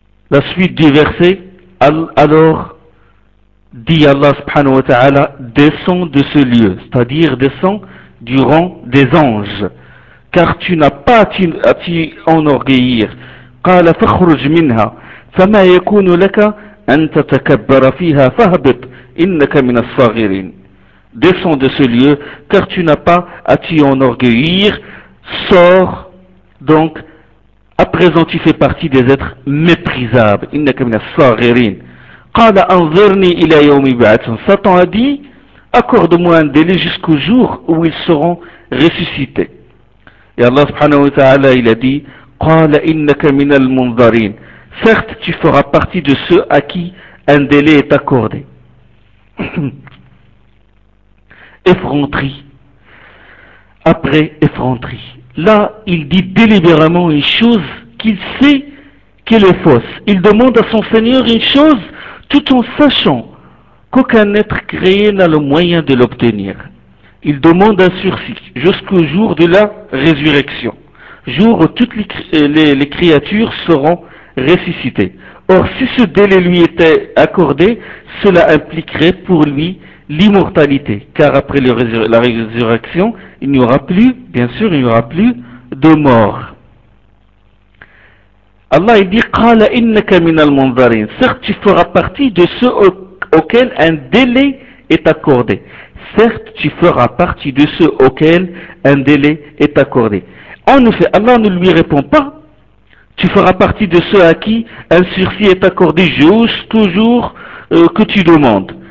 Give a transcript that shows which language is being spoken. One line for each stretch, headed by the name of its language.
French: La suite du verset, alors dit Allah subhanahu wa ta'ala, descends de ce lieu, c'est-à-dire descends du rang des anges, car tu n'as pas à t'y enorgueillir.
Arabic: قال فخرج منها فما يكون لك أن تتكبر فيها فهبط إنك من الصاغرين.
French: Descends de ce lieu, car tu n'as pas à t'y enorgueillir. Sors donc, à présent tu fais partie des êtres méprisables.
Arabic: إنك من الصاغرين. قال أنظرني إلى يوم يبعثون.
French: Satan a dit, accorde-moi un délai jusqu'au jour où ils seront ressuscités. Et Allah subhanahu wa ta'ala, il a dit,
Arabic: قال إنك من المنظرين.
French: Certes, tu feras partie de ceux à qui un délai est accordé. Effronterie. Après effronterie. Là, il dit délibérément une chose qu'il sait qu'elle est fausse. Il demande à son Seigneur une chose tout en sachant qu'aucun être créé n'a le moyen de l'obtenir. Il demande un sursis jusqu'au jour de la résurrection, jour où toutes les créatures seront ressuscitées. Or, si ce délai lui était accordé, cela impliquerait pour lui l'immortalité, car après la résurrection, il n'y aura plus, bien sûr, il n'y aura plus de mort. Allah il dit,
Arabic: قَالَ إِنَّكَ مِنَ الْمُنْظَرِينَ.
French: Certes, tu feras partie de ceux auxquels un délai est accordé. Certes, tu feras partie de ceux auxquels un délai est accordé. En effet, Allah ne lui répond pas, tu feras partie de ceux à qui un sursis est accordé jusqu'au jour que tu demandes.